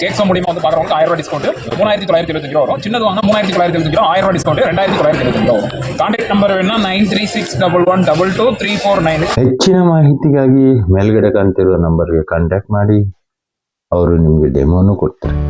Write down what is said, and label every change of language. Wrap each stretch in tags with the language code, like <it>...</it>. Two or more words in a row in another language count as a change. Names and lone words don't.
<ta>கேக்ஸோ மூலியமா வந்து பாக்குறவங்க 1000 ரூபாய் டிஸ்கவுண்ட். 3975 ரூபா வரும். சின்னது வாங்க 3975 ரூபா. 1000 ரூபாய் டிஸ்கவுண்ட் 2975 ரூபா வரும்.</ta> <en>contact number வேணா 9361122349.</en> <kn>ಹೆಚ್ಚಿನ ಮಾಹಿತಿಗಾಗಿ ಮೇಲ್ಗಡೆ ಕಾಣ್ತಿರುವ ನಂಬರ್ಗೆ ಕಾಂಟ್ಯಾಕ್ಟ್ ಮಾಡಿ. ಅವರು ನಿಮಗೆ ಡೆಮೋನು ಕೊಡ್ತಾರೆ.</kn>